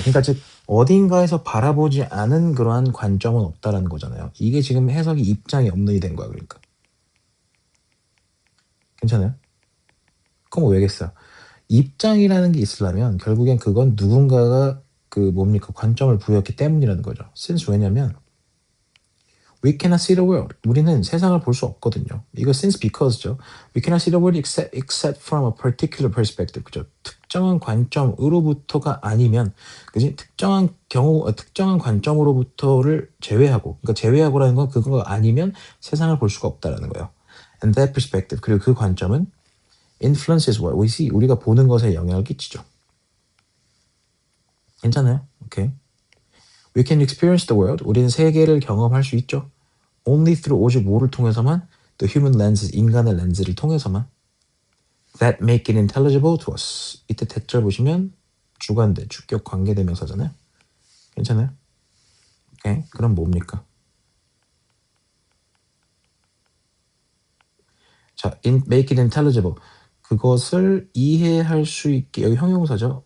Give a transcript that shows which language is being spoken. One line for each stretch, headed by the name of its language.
Korean: 그러니까 즉 어딘가에서 바라보지 않은 그러한 관점은 없다라는 거잖아요. 이게 지금 해석이 입장이 없는이 된 거야. 그러니까. 괜찮아요? 그럼 왜겠어요? 입장이라는 게 있으려면 결국엔 그건 누군가가 관점을 부여했기 때문이라는 거죠.
English: since
Korean: 왜냐면
English: we cannot see the world.
Korean: 우리는 세상을 볼 수 없거든요. 이거 since because죠.
English: We cannot see the world except from a particular perspective.
Korean: 그죠? 특정한 관점으로부터가 아니면, 그지? 특정한 관점으로부터를 제외하고, 그러니까 제외하고라는 건 그거가 아니면 세상을 볼 수가 없다라는 거예요.
English: And that perspective,
Korean: 그리고 그 관점은
English: influences what we see.
Korean: 우리가 보는 것에 영향을 끼치죠. 괜찮아요? 오케이.
English: We can experience the world.
Korean: 우리는 세계를 경험할 수 있죠.
English: Only through
Korean: 오직 뭐를 통해서만?
English: The human lens,
Korean: 인간의 렌즈를 통해서만.
English: That make it intelligible to us.
Korean: 이때 대절 보시면 주관대, 주격 관계대명사잖아요. 괜찮아요? 오케이. 그럼 뭡니까?
English: 자, make it intelligible.
Korean: 그것을 이해할 수 있게, 여기 형용사죠.